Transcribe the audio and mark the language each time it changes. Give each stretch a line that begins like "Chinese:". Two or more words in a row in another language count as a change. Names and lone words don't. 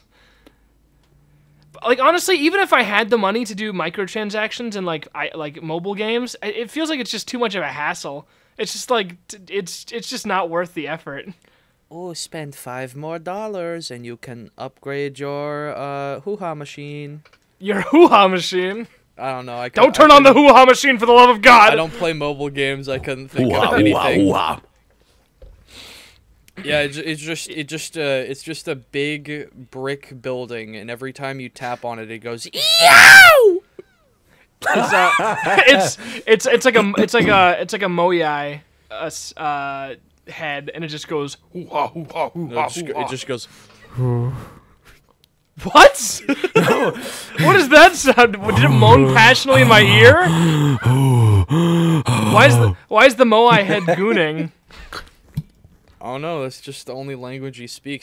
English: Like, honestly, even if I had the money to do microtransactions in like mobile games, it feels like it's just too much of a hassle. It's just like it's just not worth the effort. Oh, spend $5 more and you can upgrade your hoo-ha machine. Your hoo-ha machine. I don't know. Don't turn on the hoo-ha machine for the love of God. I don't play mobile games. I couldn't think of anything. Ooh-ah. Yeah, it's just a big brick building, and every time you tap on it, it goes eow. It's like a Moai head, and it just goes hoo-ha, hoo-ha, hoo-ha, hoo-ha. It just goes. What? What does that sound? Did it moan passionately in my ear? Why is the Moai head gooning? Oh no, that's just the only language he speaks.